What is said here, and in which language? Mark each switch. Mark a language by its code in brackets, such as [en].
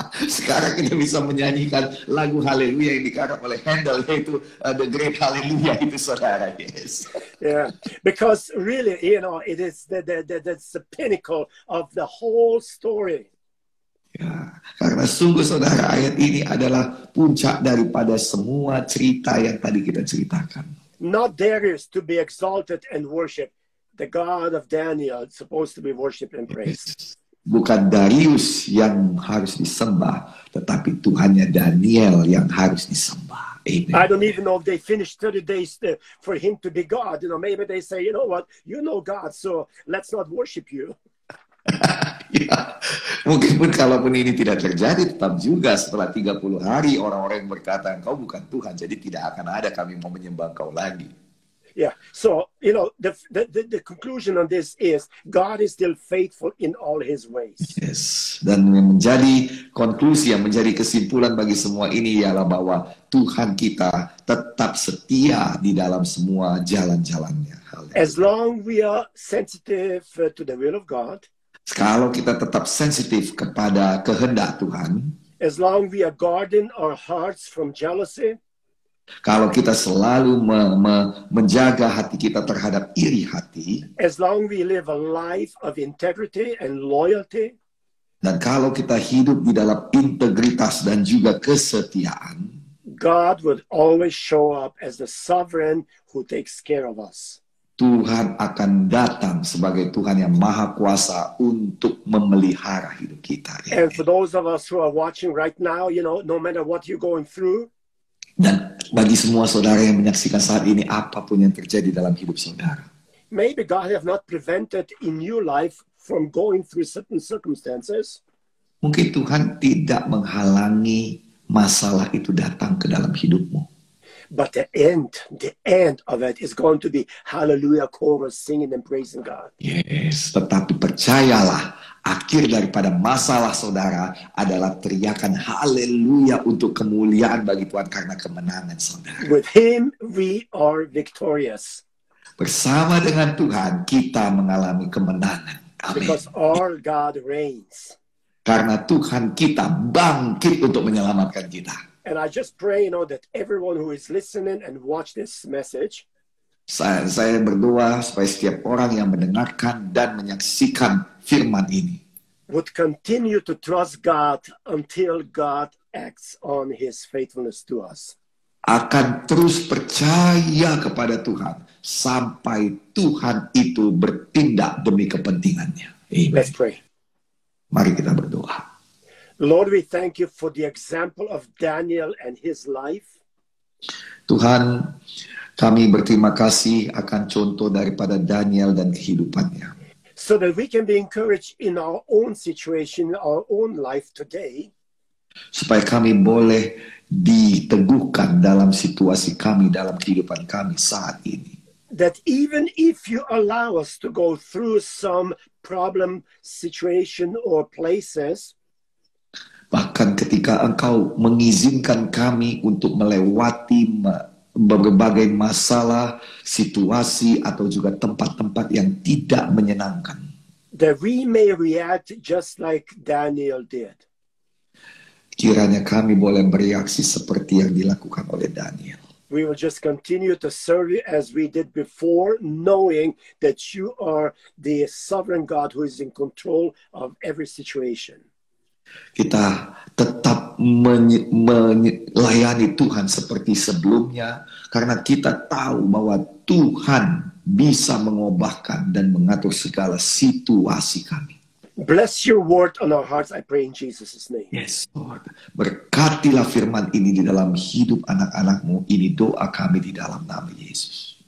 [id] Sekarang kita bisa menyanyikan lagu Haleluya yang dikarang oleh Handel, yaitu The Great Hallelujah itu, saudara. [en] Yes. Yeah, because really, it is that's the pinnacle of the whole story. [id] Ya, karena sungguh saudara, ayat ini adalah puncak daripada semua cerita yang tadi kita ceritakan. [en] Not Darius to be exalted and worshipped. The God of Daniel is supposed to be worshipped and praised. [id] Bukan Darius yang harus disembah, tetapi Tuhannya Daniel yang harus disembah. Amen. [en] I don't even know if they finished 30 days for him to be God. Maybe they say, you know what, God, so let's not worship you. [id] Ya, mungkin pun kalaupun ini tidak terjadi, tetap juga setelah 30 hari orang-orang yang berkata, engkau bukan Tuhan, jadi tidak akan ada kami mau menyembah engkau lagi. [en] Yeah, so, the conclusion on this is God is still faithful in all his ways. [id] Yes, dan yang menjadi konklusi, yang menjadi kesimpulan bagi semua ini ialah bahwa Tuhan kita tetap setia di dalam semua jalan-jalannya. [en] As long we are sensitive to the will of God, [id] kalau kita tetap sensitif kepada kehendak Tuhan, [en] as long we are guarding our hearts from jealousy, [id] kalau kita selalu menjaga hati kita terhadap iri hati, [en] as long we live a life of integrity and loyalty, [id] dan kalau kita hidup di dalam integritas dan juga kesetiaan, [en] God would always show up as the sovereign who takes care of us. [id] Tuhan akan datang sebagai Tuhan yang maha kuasa untuk memelihara hidup kita. [en] And for those of us who are watching right now, no matter what you're going through, [id] dan bagi semua saudara yang menyaksikan saat ini, apapun yang terjadi dalam hidup saudara, [en] maybe God have not prevented in your life from going through certain circumstances. [id] Mungkin Tuhan tidak menghalangi masalah itu datang ke dalam hidupmu. [en] But the end of it is going to be hallelujah chorus, singing and praising God. [id] Yes, tetapi percayalah, akhir daripada masalah saudara adalah teriakan haleluya untuk kemuliaan bagi Tuhan karena kemenangan saudara. [en] With Him, we are victorious. [id] Bersama dengan Tuhan, kita mengalami kemenangan. Amin. [en] Because our God reigns. [id] Karena Tuhan kita bangkit untuk menyelamatkan kita. [en] And I just pray, that everyone who is listening and watch this message, [id] Saya berdoa supaya setiap orang yang mendengarkan dan menyaksikan firman ini [en] would continue to trust God until God acts on His faithfulness to us. [id] akan terus percaya kepada Tuhan sampai Tuhan itu bertindak demi kepentingannya. Amen. [en] Let's pray. [id] Mari kita berdoa. [en] Lord, we thank you for the example of Daniel and his life. [id] Tuhan, kami berterima kasih akan contoh daripada Daniel dan kehidupannya. [en] So that we can be encouraged in our own situation, our own life today. [id] Supaya kami boleh diteguhkan dalam situasi kami, dalam kehidupan kami saat ini. [en] That even if you allow us to go through some problem situation or places, [id] Bahkan ketika Engkau mengizinkan kami untuk melewati berbagai masalah, situasi, atau juga tempat-tempat yang tidak menyenangkan. [en] that we may react just like Daniel did. [id] Kiranya kami boleh bereaksi seperti yang dilakukan oleh Daniel. [en] We will just continue to serve you as we did before, knowing that you are the sovereign God who is in control of every situation. [id] Kita tetap melayani Tuhan seperti sebelumnya karena kita tahu bahwa Tuhan bisa mengubahkan dan mengatur segala situasi kami. [en] Bless your word on our hearts, I pray in Jesus' name. Yes, Lord. [id] Berkatilah firman ini di dalam hidup anak-anakmu. Ini doa kami di dalam nama Yesus.